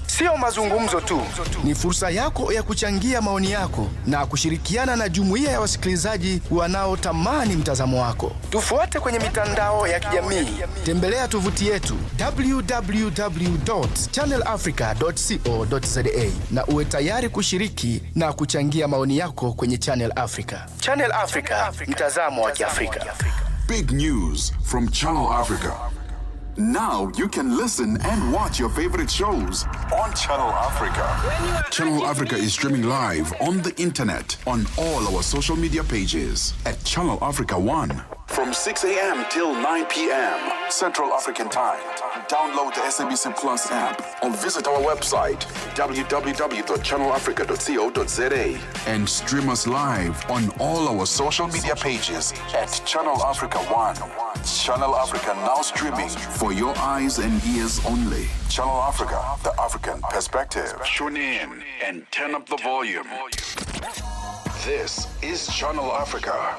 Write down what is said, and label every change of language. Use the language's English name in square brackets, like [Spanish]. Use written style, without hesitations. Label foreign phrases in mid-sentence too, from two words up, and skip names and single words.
[Swahili] Sio mazungumzo tu, ni fursa yako ya kuchangia maoni yako na kushirikiana na jumuiya ya wasikilizaji wanaotamani mtazamo wako. Tufuate kwenye mitandao ya kijamii. Tembelea tovuti yetu www.channelafrica.co.za na uwe tayari kushiriki na kuchangia maoni yako kwenye Channel Africa. Channel Africa, mtazamo wa Kiafrika. [English] Big news from Channel Africa. Now you can listen and watch your favorite shows on Channel Africa. Channel Africa is streaming live on the internet on all our social media pages at Channel Africa 1 from 6 a.m. till 9 p.m. Central African Time. Download the SABC Plus app or visit our website www.channelafrica.co.za and stream us live on all our social media pages at Channel Africa 1. Channel Africa now streaming for your eyes and ears only. Channel Africa, the African perspective. Tune in and turn up the volume. This is Channel Africa.